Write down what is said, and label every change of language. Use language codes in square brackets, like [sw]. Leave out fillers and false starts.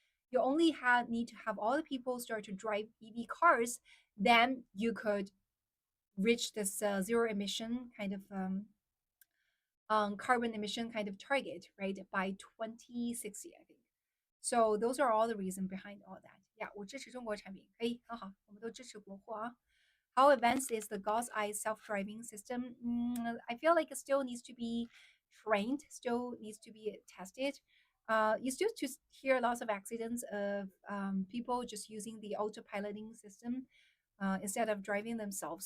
[en] You only need to have all the people start to drive EV cars, then you could reach this zero emission kind of carbon emission kind of target, right, by 2060, I think. So those are all the reason behind all that. Yeah, [zh] 我支持中国产品，可以，很好，我们都支持国货啊。 [en] How advanced is the God's Eye self-driving system? I feel like it still needs to be trained, still needs to be tested. You still just hear lots of accidents of people just using the autopiloting system instead of driving themselves.